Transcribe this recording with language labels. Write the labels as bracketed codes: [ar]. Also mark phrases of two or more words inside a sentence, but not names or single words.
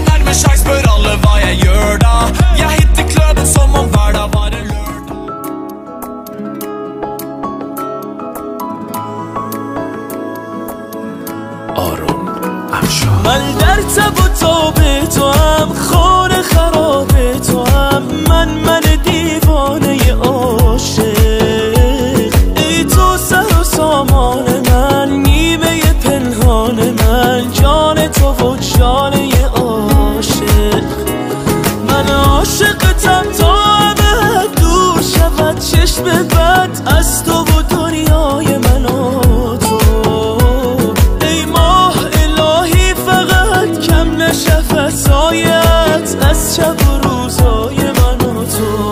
[no] med sjans spør alle hva jeg gjør da. Jeg hitter kløden som om hverdag var en lørdag. [fa] آرون افشار من در تب و تاب تو هم خانه خراب تو هم من دیوانه عاشق ای تو سر و سامان من نیمه پنهان من جان تو و جانه عاشق من عاشقتم تا ابد دور شود چشم بد از تو و دنیای من و تو ای ماه الهی فقط کم نشه فسایت از شب و روزای من و تو